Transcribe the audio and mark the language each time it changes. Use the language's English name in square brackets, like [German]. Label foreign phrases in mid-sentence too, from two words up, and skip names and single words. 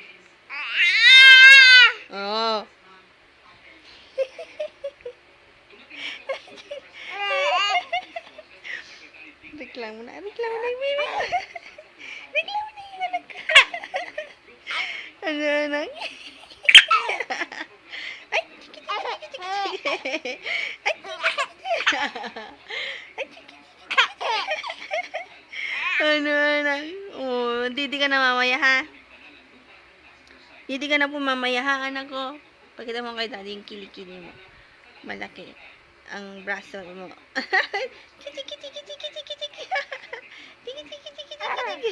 [Filipino] Oh. Reklamo na yung baby ko. Reklamo na yung anak ko. Ano, anak? Ay, chiki, chiki, chiki, chiki. Ay, chiki, ay, chiki, chiki. Ano, anak? Oh, didi ka na mamaya, ha? Didi ka na po mamaya, ha, anak ko? Pakita mo kay daddy yung kilikili mo. Malaki ang braso mo. Chiki, chiki, chiki, chiki, chiki, chiki. Chiki, chiki, chiki, chiki, chiki.